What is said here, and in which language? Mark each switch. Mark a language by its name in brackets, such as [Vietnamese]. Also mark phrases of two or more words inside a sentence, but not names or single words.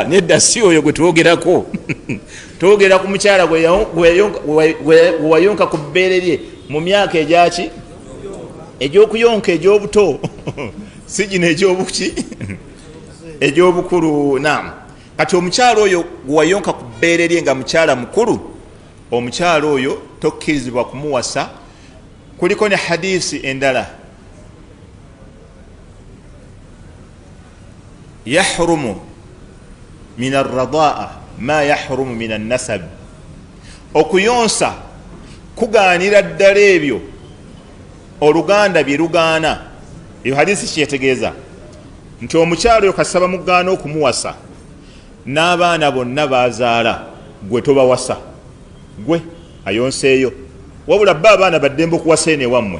[Ganda] Nedda si oyo gwe twogerako. Twogera ku mukyala gwe wayonka ku bbeere lye mu myaka egyaki egy'okuyonka egy'obuto si gino egy'obuki egy'obukulu. Naam, kati omukyala oyo gwe wayonka ku bbeere lye nga mukyala mukulu, omukyala oyo tokkirizibwa kumuwasa. Kuliko ne hadisi endala, [Arabic] يحرم من الرضاع ما يحرم من النسب. [Ganda] Okuyonsa kugaanira ddala ebyo oluganda bye lugaana. Eyo hadisi kyetegeeza nti omukyalo oyo kasaba mugaana okumuwasa n'abaana bonna bazaala gwe tobawasa, gwe ayonseeyo, wabula bba abaana baddembe okuwasa ene wammwe.